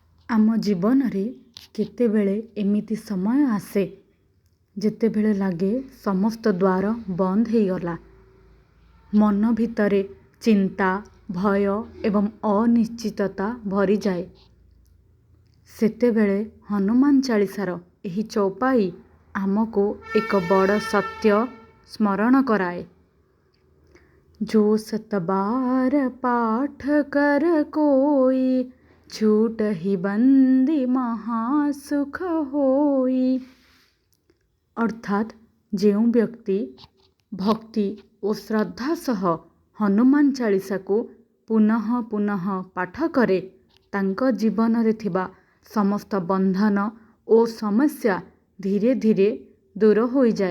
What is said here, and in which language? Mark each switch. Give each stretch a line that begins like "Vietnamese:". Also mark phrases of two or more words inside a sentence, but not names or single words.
Odia: ଆମ ଜୀବନରେ କେତେବେଳେ ଏମିତି ସମୟ ଆସେ ଯେତେବେଳେ ଲାଗେ ସମସ୍ତ ଦ୍ୱାର ବନ୍ଦ ହେଇଗଲା। ମନ ଭିତରେ ଚିନ୍ତା, ଭୟ ଏବଂ ଅନିଶ୍ଚିତତା ଭରିଯାଏ। ସେତେବେଳେ ହନୁମାନ ଚାଳିଶାର ଏହି ଚୌପାଇ ଆମକୁ ଏକ ବଡ଼ ସତ୍ୟ ସ୍ମରଣ କରାଏ।
Awadhi: जो 7 बार पाठ कर कोई, छूटहि बंदी महासुख होई।
Odia: अर्थात ଯେଉଁ ବ୍ୟକ୍ତି ଭକ୍ତି ଓ ଶ୍ରଦ୍ଧା ସହ ହନୁମାନ ଚାଳିଶାକୁ ପୁନଃ ପୁନଃ ପାଠ କରେ, ତାଙ୍କ ଜୀବନରେ ଥିବା ସମସ୍ତ ବନ୍ଧନ ଓ ସମସ୍ୟା ଧୀରେ ଧୀରେ ଦୂର ହୋଇଯାଏ।